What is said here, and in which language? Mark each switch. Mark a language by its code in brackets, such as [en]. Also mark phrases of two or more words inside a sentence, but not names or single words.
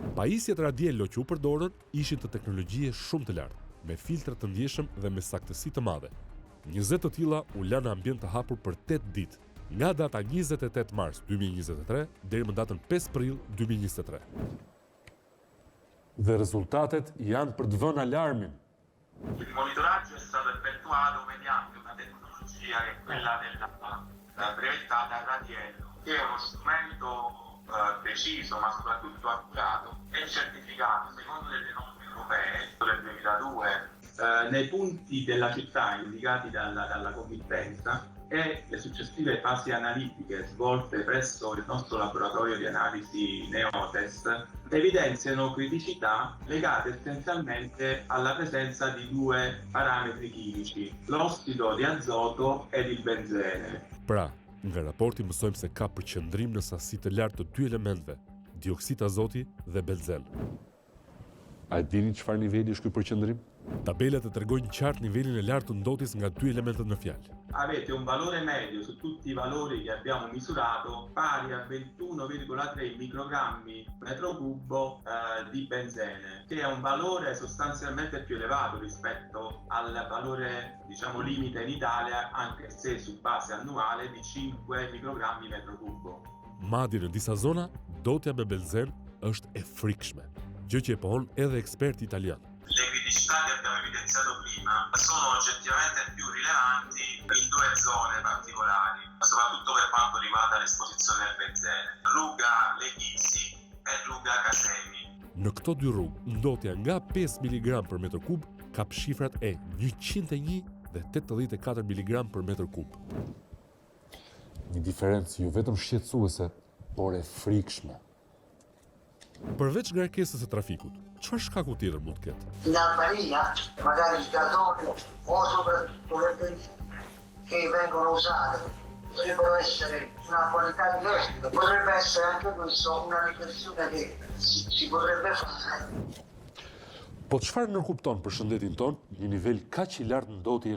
[sq] Pajisjet radial që u përdorën ishin të teknologjie shumë të lartë, me filtra të ndjeshëm dhe me saktësi të madhe. 20 të tilla u lanë në ambient të hapur për 8 ditë, nga data 28 mars 2023 deri më datën 5 prill 2023. Dhe rezultatet janë për të vënë alarmin. [it] Il monitoraggio è stato effettuato mediante una tecnologia che è quella della brevettata RADIEL, che è uno strumento preciso ma soprattutto accurato e certificato secondo delle norme europee del 2002 nei punti della città indicati dalla committenza e le successive fasi analitiche svolte presso il nostro laboratorio di analisi Neotes evidenziano criticità legate essenzialmente alla presenza di 2 parametri chimici, l'ossido di azoto ed il benzene. [sq] Pra, nga raporti mësojmë se ka përqendrim në sasi të lartë të 2 elementeve, dioksid azoti dhe benzen. A dini çfarë niveli është ky përqendrim? Tabelat e tregojnë qartë nivelin e lartë të ndotjes nga 2 elementet në fjalë. [it] Avete un valore medio su tutti i valori che abbiamo misurato pari a 21,3 microgrammi metro cubo di benzene, che è un valore sostanzialmente più elevato rispetto al valore, diciamo, limite in Italia, anche se su base annuale di 5 microgrammi metro cubo. [sq] Madje në disa zona, dotja me benzen është e frikshme, gjë që e pohon edhe eksperti italian. [it] Le criticità che abbiamo evidenziato prima sono oggettivamente più rilevanti in 2 zone particolari, soprattutto per quanto riguarda l'esposizione al benzene, [sq] rruga Leghisi e rruga Casemi. Në këto 2 rrugë, ndotja nga 5 mg per metër kub ka shifrat e 101 dhe 84 mg per metër kub. Një diferencë jo vetëm shqetësuese, por e frikshme. Përveç ngarkesës së trafikut, çfarë shkaku tjetër mund të ketë? [it] L'albalia, magari il gasolio o soprattutto le benzine che vengono usate potrebbero essere una qualità diversa. Potrebbe essere anche questo una riflessione che si potrebbe fare. [sq] Po çfarë nënkupton për shëndetin ton një nivel kaq i lartë ndotje